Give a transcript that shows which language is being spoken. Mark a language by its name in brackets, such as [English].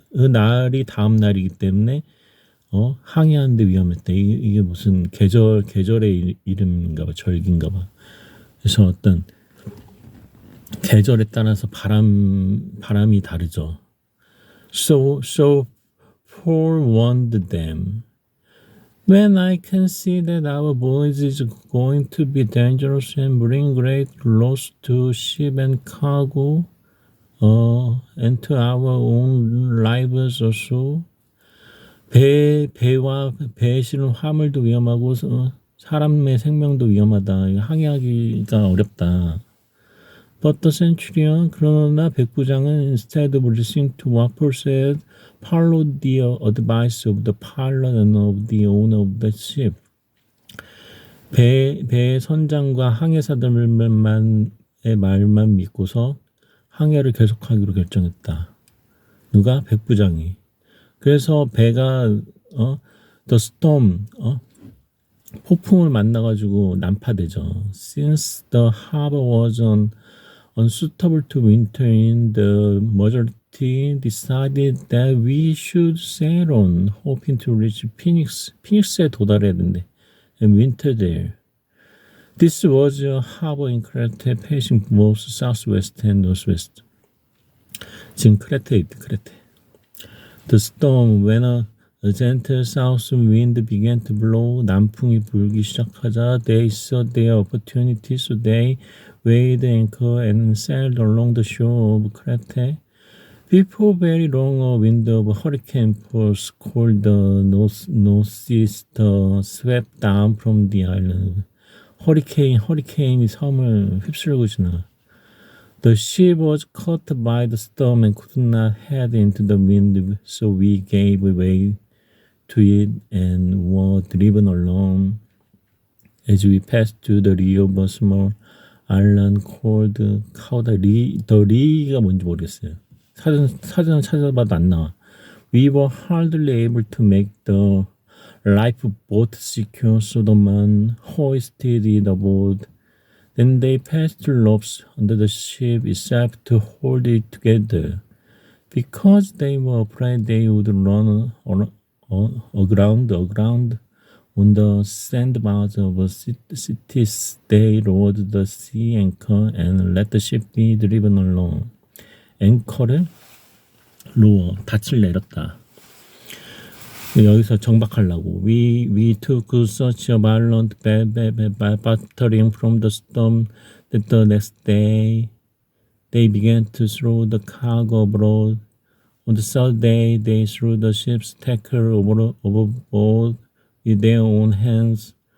[Korean] 날이 다음 날이기 때문에 항해하는데 위험했대. 이게 무슨 계절의 이름인가 봐, 절기인가 봐. 그래서 어떤 계절에 따라서 바람이 다르죠. [English] So Paul warned them. When I can see that our voyage is going to be dangerous and bring great loss to ship and cargo, and to our own lives also. [Korean] 배와 배에 실은 화물도 위험하고 사람의 생명도 위험하다. 이거 항해하기가 어렵다. [English] But the centurion, [Korean] 그러나 백부장은 [English] instead of listening to what Paul said, followed the advice of the pilot and of the owner of the ship. [Korean] 배의 선장과 항해사들의 말만 믿고서 항해를 계속하기로 결정했다. 누가? 백부장이. 그래서 배가 [English] the storm [Korean] 폭풍을 만나가지고 난파되죠. [English] Since the harbor was unsuitable to winter in, the majority decided that we should sail on, hoping to reach Phoenix. [Korean] 피닉스에 도달해야 된대. [English] And winter there. This was a harbor in Crete, facing both southwest and northwest. [Korean] 지금 크레테에 있대, 크레테. [English] The storm, when a gentle south wind began to blow, [Korean] 남풍이 불기 시작하자, [English] they saw their opportunity, so they weighed anchor and sailed along the shore of Crete. Before very long, a wind of hurricane force called the northeaster swept down from the island. [Korean] 허리케인이 섬을 휩쓸고 지나. [English] The ship was caught by the storm and could not head into the wind, so we gave way to it and were driven along. As we passed to the lee of a small island called Cauda, the lee가 [Korean] 뭔지 모르겠어요. 사전 찾아봐도 안 나와. [English] We were hardly able to make the lifeboat secure, so the man hoisted it aboard. Then they passed ropes under the ship itself to hold it together. Because they were afraid they would run aground on the sandbars of cities, they lowered the sea anchor and let the ship be driven along. [Korean] 앵커를 로어, 닻을 내렸다. 여기서 정박하려고. [English] We took such a violent battering from the storm that the next day they began to throw the cargo abroad. On the third day, they threw the ship's tackle overboard with their own hands.